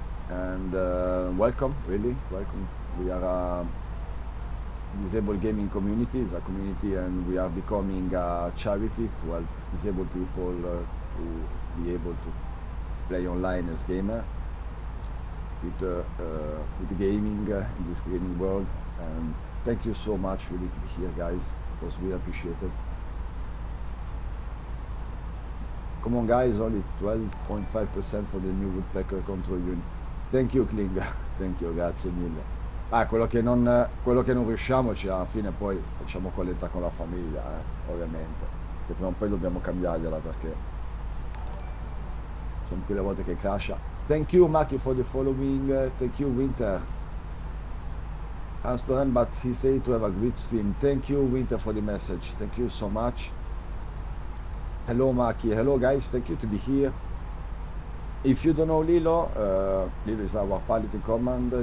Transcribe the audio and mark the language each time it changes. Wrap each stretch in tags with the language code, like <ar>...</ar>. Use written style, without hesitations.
<en>And welcome, really welcome. We are a disabled gaming community, is a community, and we are becoming a charity to help disabled people to be able to play online as gamer with gaming in this gaming world. And thank you so much, really, to be here, guys. It was really appreciated. Come on, guys, only 12.5% for the new woodpecker control unit. Thank you, Kling. Thank you,</en> <it>grazie mille. Quello che non riusciamo, alla fine poi facciamo colletta con la famiglia, ovviamente. Che prima o poi dobbiamo cambiargliela, perché sono quelle volte che crasha.</it> <en>Thank you, Maki, for the following. Thank you, Winter. Anstorm, but he said to have a great stream. Thank you, Winter, for the message. Thank you so much. Hello, Maki. Hello, guys. Thank you to be here. If you don't know Lillo, Lillo is our pilot in command.</en>